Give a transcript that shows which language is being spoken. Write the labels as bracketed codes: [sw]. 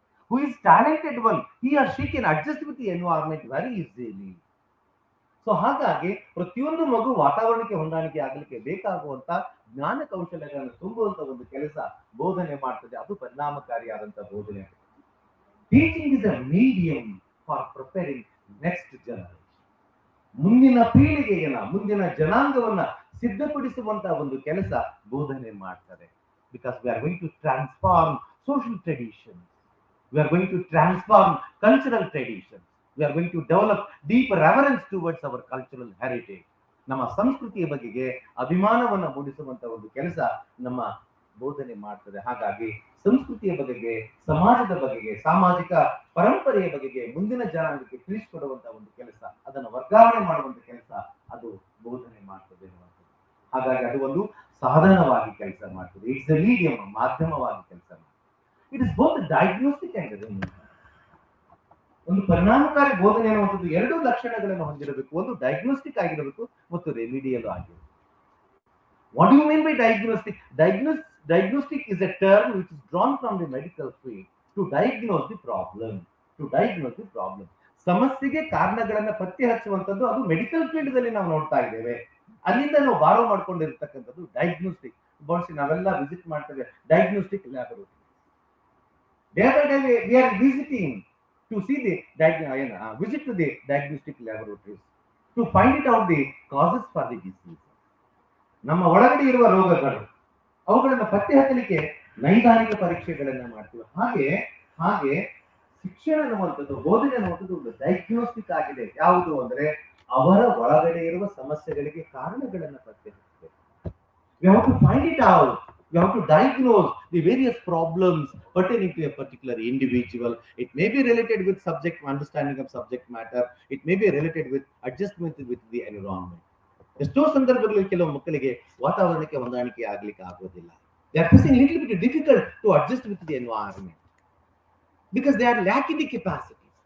[en] Who is talented one, he or she can adjust with the environment very easily. [kn] So ಹಾಗಾಗಿ ಪ್ರತಿಯೊಂದು ಮಗು ವಾತಾವರಣಕ್ಕೆ ಹೊಂದಾಣಿಕೆ ಆಗಲಿಕ್ಕೆ ಬೇಕಾಗುವಂತ ಜ್ಞಾನ ಕೌಶಲ್ಯಗಳನ್ನು ತುಂಬುವಂತ ಒಂದು ಕೆಲಸ ಬೋಧನೆ ಮಾಡ್ತದೆ. ಅದು ಪರಿಣಾಮಕಾರಿಯಾದಂತ ಬೋಧನೆ. [en] Teaching is a medium for preparing next generation. [kn] ಮುಂದಿನ ಪೀಳಿಗೆಯನ್ನ, ಮುಂದಿನ ಜನಾಂಗವನ್ನ ಸಿದ್ಧಪಡಿಸುವಂತಹ ಒಂದು ಕೆಲಸ ಬೋಧನೆ ಮಾಡ್ತದೆ. [en] Because we are going to transform social tradition, we are going to transform cultural tradition. We are going to develop deep reverence towards our cultural heritage. [kn] ನಮ್ಮ ಸಂಸ್ಕೃತಿಯ ಬಗೆಗೆ ಅಭಿಮಾನವನ್ನು ಮೂಡಿಸುವಂತ ಒಂದು ಕೆಲಸ ನಮ್ಮ ಬೋಧನೆ ಮಾಡ್ತದೆ. ಹಾಗಾಗಿ ಸಂಸ್ಕೃತಿಯ ಬಗೆಗೆ, ಸಮಾಜದ ಬಗೆಗೆ, ಸಾಮಾಜಿಕ ಪರಂಪರೆಯ ಬಗೆಗೆ ಮುಂದಿನ ಜನಾಂಗಕ್ಕೆ ತಿಳಿಸಿಕೊಡುವಂತ ಒಂದು ಕೆಲಸ, ಅದನ್ನು ವರ್ಗಾವಣೆ ಮಾಡುವಂತ ಕೆಲಸ ಅದು ಬೋಧನೆ ಮಾಡ್ತದೆ ಅನ್ನುವಂಥದ್ದು. ಹಾಗಾಗಿ ಅದು ಒಂದು ಸಾಧನವಾಗಿ ಕೆಲಸ ಮಾಡ್ತದೆ. [en] it's a medium, [kn] ಮಾಧ್ಯಮವಾಗಿ ಕೆಲಸ ಮಾಡ್ತದೆ. [en] It is both diagnostic and remedial. [kn] ಒಂದು ಪರಿಣಾಮಕಾರಿ ಬೋಧನೆ ಅನ್ನುವಂಥದ್ದು ಎರಡು ಲಕ್ಷಣಗಳನ್ನು ಹೊಂದಿರಬೇಕು. ಒಂದು ಡಯಾಗ್ನೋಸ್ಟಿಕ್ ಆಗಿರಬೇಕು ಮತ್ತು ರೆಮಿಡಿಯಲ್ ಆಗಿರಬೇಕು. [en] What do you mean by diagnostic? Diagnostic is a term which is drawn from the medical field to diagnose the problem. To diagnose the problem. [kn] ಸಮಸ್ಯೆಗೆ ಕಾರಣಗಳನ್ನ ಪತ್ತೆ ಹಚ್ಚುವಂಥದ್ದು ಅದು ಮೆಡಿಕಲ್ ಫೀಲ್ಡ್ ದಲ್ಲಿ ನಾವು ನೋಡ್ತಾ ಇದ್ದೇವೆ. ಅಲ್ಲಿಂದ ನಾವು ಬಾರೋ ಮಾಡ್ಕೊಂಡಿರ್ತಕ್ಕಂಥದ್ದು ಡಯಾಗ್ನೋಸ್ಟಿಕ್. ಬಹುಶಃ ನಾವೆಲ್ಲ ವಿಸಿಟ್ ಮಾಡ್ತೇವೆ diagnostic laboratory. [en] Day by day we are visiting to see the visit to the diagnostic laboratories to find it out the causes for the disease. [kn] ನಮ್ಮ ಒಳಗಡೆ ಇರುವ ರೋಗಗಳು ಅವುಗಳನ್ನು ಪತ್ತೆ ಹಚ್ಚಲಿಕ್ಕೆ ನೈದಾನಿಕ ಪರೀಕ್ಷೆಗಳನ್ನ ಮಾಡ್ತೀವಿ. ಹಾಗೆ ಶಿಕ್ಷಣ ಅನ್ನುವಂಥದ್ದು, ಬೋಧನೆ ಅನ್ನುವಂಥದ್ದು ಒಂದು ಡಯಾಗ್ನೋಸ್ಟಿಕ್ ಆಗಿದೆ. ಯಾವುದು ಅಂದ್ರೆ ಅವರ ಒಳಗಡೆ ಇರುವ ಸಮಸ್ಯೆಗಳಿಗೆ ಕಾರಣಗಳನ್ನ ಪತ್ತೆ ಹಚ್ಚಬೇಕು. [en] We have to find it out. You have to diagnose the various problems pertaining to a particular individual. It may be related with understanding of subject matter. It may be related with adjustment with the environment. [kn] ಎಷ್ಟೋ ಸಂದರ್ಭಗಳಲ್ಲಿ ಕೆಲವು ಮಕ್ಕಳಿಗೆ ವಾತಾವರಣಕ್ಕೆ ಹೊಂದಾಣಿಕೆ ಆಗ್ಲಿಕ್ಕೆ ಆಗೋದಿಲ್ಲ. [en] They are facing little bit difficult to adjust with the environment because they are lacking the capacity.